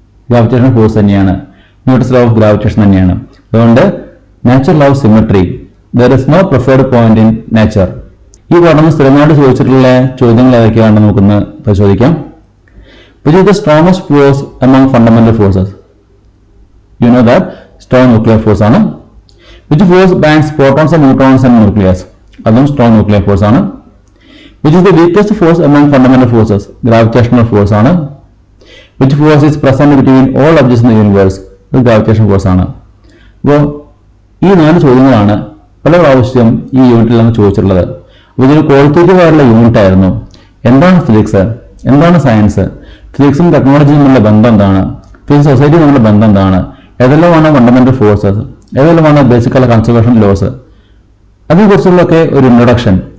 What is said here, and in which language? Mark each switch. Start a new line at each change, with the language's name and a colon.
Malayalam: Gravitation force തന്നെയാണ്, Newton's law of gravitation തന്നെയാണ്. അതുകൊണ്ട്
English: Nature love symmetry, there is no preferred point in nature.
Malayalam: ഈ പഠനം സ്ഥിരമായിട്ട് ചോദിച്ചിട്ടുള്ള ചോദ്യങ്ങൾ ഏതൊക്കെയാണെന്ന് നമുക്കൊന്ന് പരിശോധിക്കാം.
English: Which is the strongest force among fundamental forces? You know that strong nuclear force ആണ്. Which force binds protons and neutrons and nucleus? അതും strong nuclear force ആണ്. Which is the weakest force among fundamental forces? Gravitational force ആണ്. Which force is present between all objects in the universe?
Malayalam: ഇത് gravitation force ആണ്. അപ്പോൾ ഈ 4 ചോദ്യങ്ങളാണ് പല പ്രാവശ്യം ഈ യൂണിറ്റിൽ നമ്മൾ ചോദിച്ചിട്ടുള്ളത്. ഇതൊരു ക്വാളിറ്റേറ്റീവ് ആയിട്ടുള്ള യൂണിറ്റ് ആയിരുന്നു. എന്താണ് ഫിസിക്സ്, എന്താണ് സയൻസ്, ഫിസിക്സും ടെക്നോളജിയും തമ്മിലുള്ള ബന്ധം എന്താണ്, ഫിസിക്സ് സൊസൈറ്റിയും തമ്മിലുള്ള ബന്ധം എന്താണ്, ഏതെല്ലാമാണ് fundamental forces, ഏതെല്ലാമാണ് basic conservation loss, അതിനെക്കുറിച്ചുള്ളൊക്കെ ഒരു ഇൻട്രൊഡക്ഷൻ.